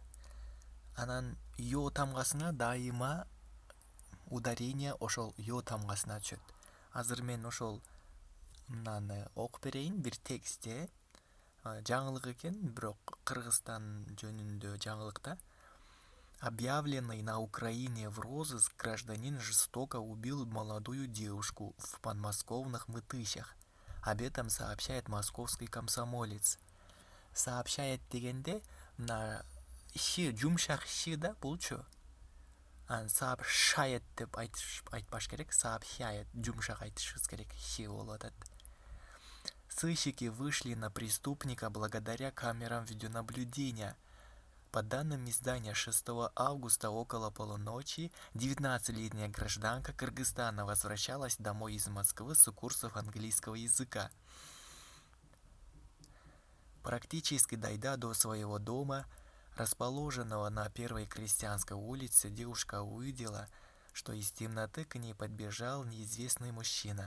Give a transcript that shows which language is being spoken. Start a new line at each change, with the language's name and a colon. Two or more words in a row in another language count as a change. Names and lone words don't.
Kyrgyz: Анан ё тамгасына дайыма ударение ошол ё тамгасына түшөт. Азыр мен ошол мынаны окуп берейин. Бир текстте жаңылык экен, бирок Кыргызстан жөнүндө жаңылык да.
Russian: Объявленный на Украине в розыск гражданин жестоко убил молодую девушку в подмосковных Мытыщах. Об этом сообщает московский комсомолец.
Kyrgyz: Сообщает дегенде мына ши жумшак ши да булчу. Сообщает деп айтпаш керек, сообщает жумшак айтышыбыз керек, ши болуп атат.
Russian: Сыщики вышли на преступника благодаря камерам видеонаблюдения. По данным издания 6 августа около полуночи 19-летняя гражданка Кыргызстана возвращалась домой из Москвы с курсов английского языка. Практически дойдя до своего дома, расположенного на Первой Крестьянской улице, девушка увидела, что из темноты к ней подбежал неизвестный мужчина.